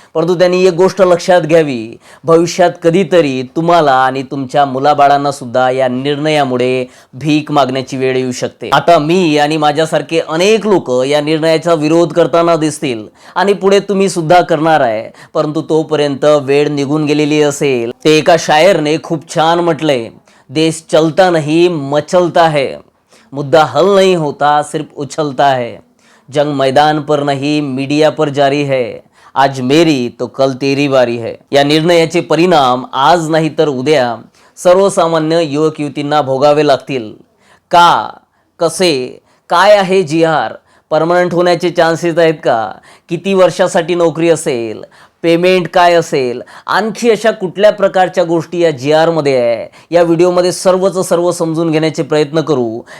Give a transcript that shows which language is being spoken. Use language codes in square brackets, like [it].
[mr] परंतु त्यांनी एक गोष्ट लक्षात घ्यावी, भविष्यात कधीतरी तुम्हाला आणि तुमच्या मुलाबाळांना सुद्धा या निर्णयामुळे भीक मागण्याची वेळ येऊ शकते. आता मी आणि माझ्यासारखे अनेक लोक या निर्णयाचा विरोध करताना दिसतील आणि पुढे तुम्ही सुद्धा करणार आहे. परंतु तोपर्यंत वेळ निघून गेलेली असेल. ते एका शायरने खूप छान म्हटलंय, [hi] देश चलता नहीं मचलता है, मुद्दा हल नहीं होता सिर्फ उछलता है, जंग मैदान पर नहीं मीडिया पर जारी है, आज मेरी तो कल तेरी बारी है. [mr] या निर्णयाचे परिणाम आज नाही तर उद्या सर्वसामान्य युवक युवतींना भोगावे लागतील. का, कसे, काय आहे GR, परमनंट होण्याचे चान्सेस आहेत का, किती वर्षासाठी नोकरी असेल, पेमेंट काय असेल, आणखी अशा कुठल्या प्रकारच्या गोष्टी या GR मध्ये आहे, या व्हिडिओमध्ये सर्व समजून घेण्याचे प्रयत्न करू.